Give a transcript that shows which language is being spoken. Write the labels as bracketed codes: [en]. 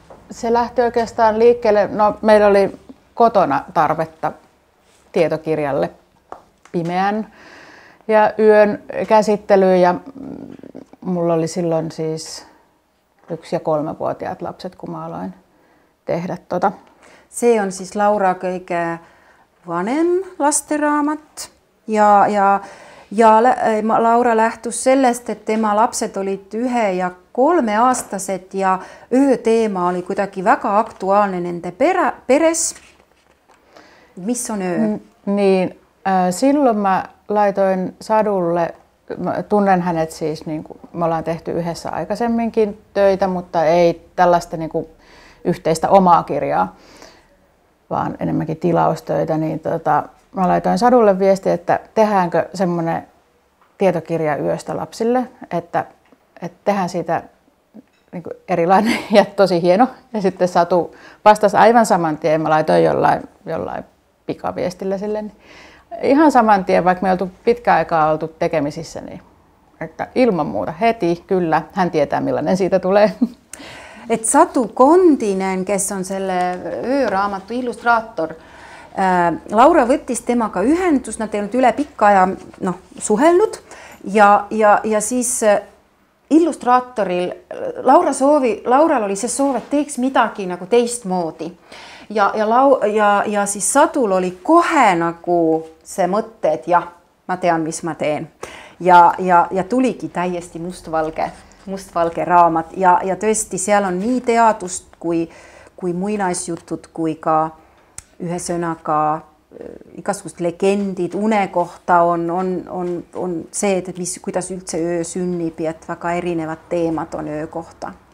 [fi] Se lähti oikeastaan liikkeelle, no meillä oli kotona tarvetta tietokirjalle pimeän ja yön käsittelyyn ja mulla oli silloin siis 1- ja 3-vuotiaat lapset, kun mä aloin tehdä tota. [et] Se on siis Laura kõige vanem lasteraamat ja Laura lähtus sellest, et tema lapsed olid 1- ja 3-aastased ja ööteema oli kuidagi väga aktuaalne nende peres. Mis on öö? [fi] Niin, silloin mä laitoin Sadulle, mä tunnen hänet siis, niin kuin, me ollaan tehty yhdessä aikaisemminkin töitä, mutta ei tällaista niin kuin, yhteistä omaa kirjaa, vaan enemmänkin tilaustöitä. Niin, mä laitoin Sadulle viestiä, että tehdäänkö semmoinen tietokirja yöstä lapsille, että tehdään siitä niin kuin erilainen ja tosi hieno. Ja sitten Satu vastasi aivan saman tien, mä laitoin jollain pikaviestillä sille. Niin ihan saman tien, vaikka me oltu pitkään aikaa oltu tekemisissä, niin että ilman muuta heti, kyllä, hän tietää millainen siitä tulee. [et] Et Satu Kontinen, kes on selle ööraamatu illustraator, Laura võttis temaga ühendust, nad ei olnud üle pikka aja suhelnud ja siis illustraatoril Laural oli see soov, et teeks midagi nagu teistmoodi ja siis Sadul oli kohe nagu see mõte, et jah, ma tean, mis ma teen ja tuligi täiesti mustvalge raamat ja tõesti seal on nii teadust kui muinaisjutud kui ka ühesõnaga igasugused legendid une kohta on see, et kuidas üldse öö sünnib ja et väga erinevad teemad on öö kohta.